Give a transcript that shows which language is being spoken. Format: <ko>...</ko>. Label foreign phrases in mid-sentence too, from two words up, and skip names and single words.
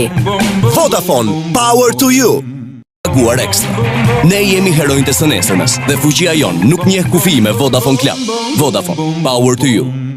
<en>Vodafone, power to you.</en> <sq>Paguar ekstra. Ne jemi heronjtë së nesërmes dhe fuqia jon nuk njeh kufi me Vodafone Club.</sq> <en>Vodafone, power to you.</en>